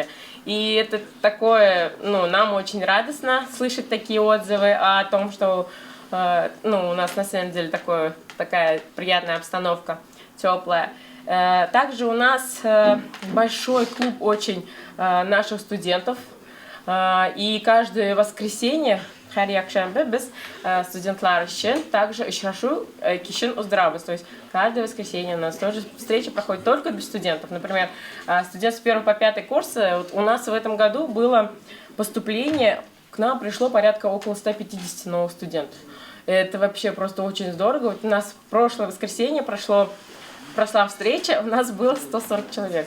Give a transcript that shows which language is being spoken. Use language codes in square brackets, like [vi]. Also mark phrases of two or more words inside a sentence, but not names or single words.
[ru] И это такое, нам очень радостно слышать такие отзывы о том, что у нас на самом деле такая приятная обстановка, теплая. Также у нас большой клуб очень наших студентов, и каждое воскресенье [tt] һәр якшәмбе без студентлар өчен [ru] также [tt] очрашу кичен уздырабыз. [ru] То есть каждое воскресенье у нас тоже встреча проходит только для студентов. Например, студент с 1 по 5 курса, у нас в этом году было поступление, к нам пришло порядка около 150 новых студентов. Это вообще просто очень здорово. Вот у нас в прошлое воскресенье прошла встреча, у нас было 140 человек.